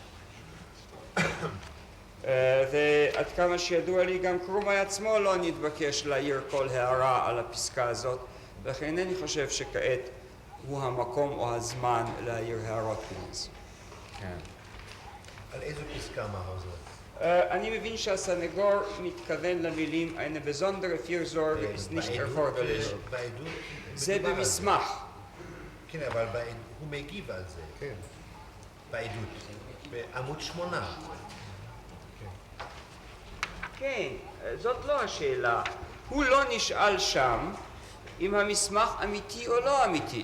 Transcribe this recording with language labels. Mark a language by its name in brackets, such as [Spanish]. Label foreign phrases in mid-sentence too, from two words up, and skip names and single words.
[Hebrew] ועד כמה שידוע לי גם קרומאי עצמו לא נתבקש להעיר כל הערה על הפסקה הזאת, לכן אינני חושב שכעת הוא המקום או הזמן להעיר הערות בנושא. כן. על איזו פסקה מהאוזר? אני מבין שהסנגור מתכוון למילים [German] eine besondere Fürsorge ist nicht erforderlich. [Hebrew] בעדות? זה במסמך. כן, אבל הוא מגיב על זה. כן. בעדות. בעמוד 8. כן, זאת לא השאלה. הוא לא נשאל שם אם המסמך אמיתי או לא אמיתי.